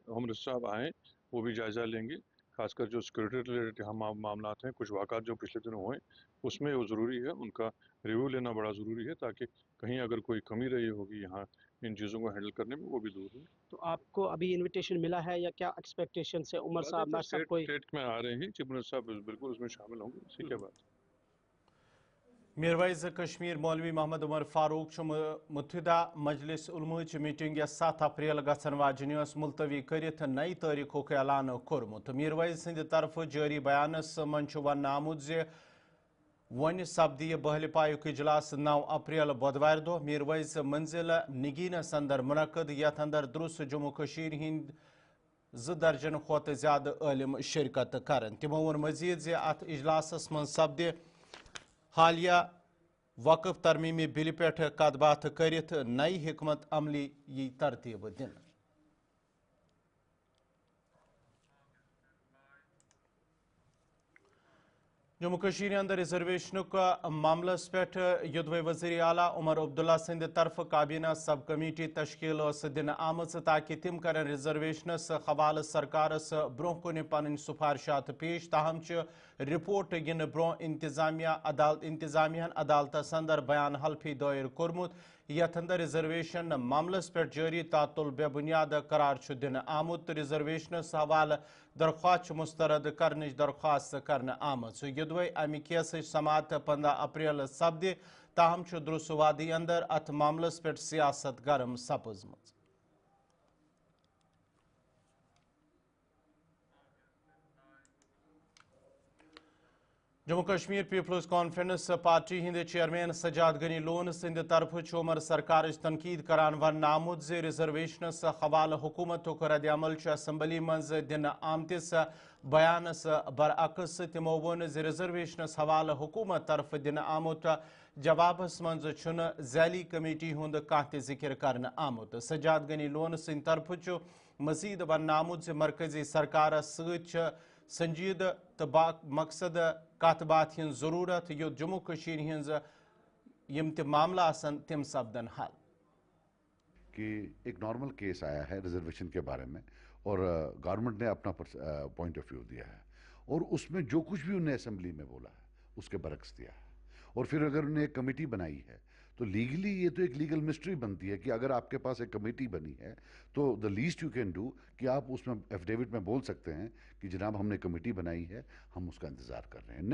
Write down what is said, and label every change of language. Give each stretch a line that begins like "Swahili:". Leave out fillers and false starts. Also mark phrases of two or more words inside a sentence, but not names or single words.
Urdu: ہوم منسٹر صاحب آئیں، وہ بھی جائزہ لیں گے، خاص کر جو
English: security related
Urdu: معاملات ہیں، کچھ واقعات جو پچھلے دنوں ہوئے اس میں وہ ضروری ہے، ان کا ریویو لینا بڑا ضروری ہے تاکہ کہیں اگر کوئی کمی رہی ہوگی یہاں ان چیزوں کو ہینڈل کرنے میں وہ بھی دور ہو. تو آپ کو ابھی انویٹیشن ملا ہے یا کیا ایکسپیکٹیشن سے عمر صاحب ناصر صاحب کوئی اسٹیٹ میں آ رہے ہیں، چیف منسٹر صاحب بالکل اس میں شامل ہوں گے. اسی کے بعد
Kashmiri: میرویز کشمیر مولوی محمد عمر فاروق متحدہ مجلس علماء میٹنگ 7 اپریل گھن واجنس ملتوی کرت نئی تاریخک اعلان کورمت. میرویز سند طرف جاری بیانس من ون آمت ون سپدی بہل پایک اجلاس 9 اپریل بدوار دہ میرویز منزل نگینس اندر منعقد یتھ اندر درست جموں کشیر ہند 2 درجن کھت زیادہ عالم شرکت کرن. تمو وون مزید ات اجلاس من سپدِ حالیہ وقف ترمیمی بل پہ کت بات کرت نئی حکمت عملی یہ ترتیب دن. جموں کشیر اندر ریزرویشن معاملس پہ یدوے وزیر اعلیٰ عمر عبداللہ سند طرف کابینہ سب کمیٹی تشکیل دن آمت تاکہ تم کرن ریزرویشنس حوالہ سرکارس برہ کن پن سفارشات پیش. تاہم رپورٹ ین برہ انتظامیہ عدالتس اندر بیان حلفی دائر کورمت یتھ اندر ریزرویشن معاملس پہ جاری تعطل بے بنیاد قرار دن آمت. ریزرویشنس حوالہ درخواست مسترد کرنچ درخواست کرنے آمت. یدوے امہ کیس سماعت 15 اپریل سپد تاہم درس وادی اندر ات معاملس پہ سیاست گرم سپزمت. جموں کشمیر پیپلز کانفرنس پارٹی ہند چیئرمین سجاد غنی لون سند طرف عمر سرکار تنقید کران ون آمت ریزرویشنس حوالہ حکومت رد عمل اسمبلی مز دن آمتس بیانس برعکس. تمو وون ریزرویشنس حوالہ حکومت طرف دن آمت جوابس مز ذیلی کمیٹی ہند کھانا ذکر کرنے آمت. سجاد غنی لون سند طرف مزید ون آمت مرکزی سرکارس ست سنجیدہ تو مقصد کت بات ہن ضرورت یو جموں کشیر ہنز یم تہ معاملہ آسن تم سپدن حل.
Urdu: کہ ایک نارمل کیس آیا ہے ریزرویشن کے بارے میں اور گورنمنٹ نے اپنا
English: point of view
Urdu: دیا ہے اور اس میں جو کچھ بھی انہیں اسمبلی میں بولا ہے اس کے برعکس دیا ہے. اور پھر اگر انہیں ایک کمیٹی بنائی ہے تو لیگلی یہ تو ایک
English: legal mystery
Urdu: بنتی ہے کہ اگر آپ کے پاس ایک کمیٹی بنی ہے تو
English: the least you can do
Urdu: کہ آپ اس میں ایفیڈیوٹ میں بول سکتے ہیں کہ جناب ہم نے کمیٹی بنائی ہے، ہم اس کا انتظار کر رہے ہیں.